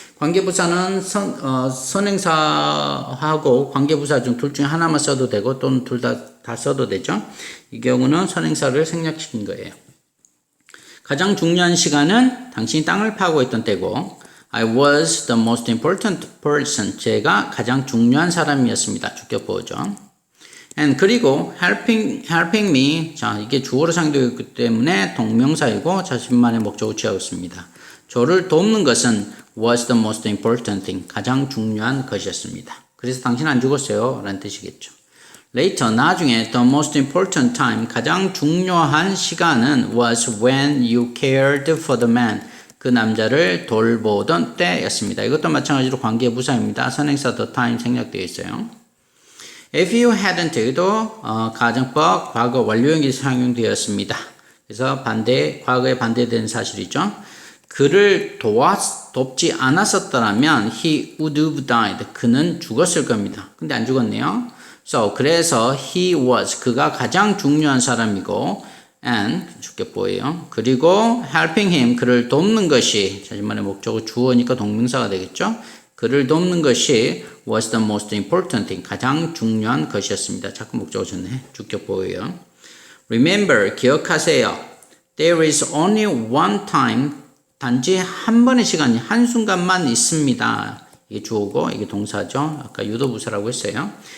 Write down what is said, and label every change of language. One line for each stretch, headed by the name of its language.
Korean: 관계부사는 선행사하고 관계부사 중 둘 중에 하나만 써도 되고 또는 둘 다 써도 되죠. 이 경우는 선행사를 생략시킨 거예요. 가장 중요한 시간은 당신이 땅을 파고 있던 때고
English: I was the most important person.
Korean: 제가 가장 중요한 사람이었습니다. 주격보호죠.
English: And
Korean: 그리고
English: helping me.
Korean: 자, 이게 주어로 사용되어 있기 때문에 동명사이고 자신만의 목적을 취하고 있습니다. 저를 돕는 것은
English: was the most important thing.
Korean: 가장 중요한 것이었습니다. 그래서 당신 안 죽었어요. 라는 뜻이겠죠.
English: Later,
Korean: 나중에
English: the most important time.
Korean: 가장 중요한 시간은
English: was when you cared for the man.
Korean: 그 남자를 돌보던 때였습니다. 이것도 마찬가지로 관계부사입니다. 선행사 the time 생략되어 있어요.
English: If you hadn't,
Korean: 이것도 가정법 과거 완료형이 사용되었습니다. 그래서 과거에 반대되는 사실이죠. 그를 돕지 않았었더라면
English: he would have died.
Korean: 그는 죽었을 겁니다. 근데 안 죽었네요. 그래서
English: he was,
Korean: 그가 가장 중요한 사람이고 and, 주격보예요. 그리고
English: helping him,
Korean: 그를 돕는 것이, 자신만의 목적은 주어니까 동명사가 되겠죠. 그를 돕는 것이
English: was the most important thing.
Korean: 가장 중요한 것이었습니다. 자꾸 목적어 줬네. 주격보예요.
English: Remember,
Korean: 기억하세요.
English: There is only one time.
Korean: 단지 한 번의 시간이 한순간만 있습니다. 이게 주어고 이게 동사죠. 아까 유도부사라고 했어요.